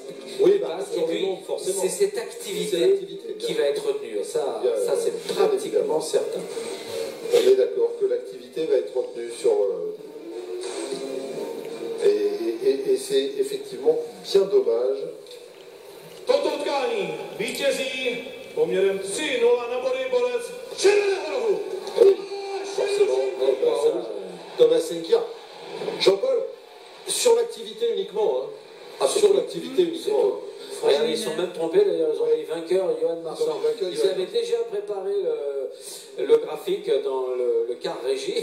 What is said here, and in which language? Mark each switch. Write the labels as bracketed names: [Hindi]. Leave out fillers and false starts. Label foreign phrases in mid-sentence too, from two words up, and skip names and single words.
[French] Oui, et puis, c'est cette activité qui va être retenue. Ça c'est pratiquement certain. On est d'accord que l'activité va être retenue sur... Et c'est effectivement bien dommage. [Czech] Toto utkání vítězí poměrem 3-0 na body borec Červeného rohu. [French] Oui, forcément. Thomas Senkir. Jean-Paul, sur l'activité uniquement. Hein. Sur l'activité uniquement. Ils sont même trompés d'ailleurs, ils ont eu vainqueur Johan Marsan. Ils avaient déjà préparé le graphique dans le car régie.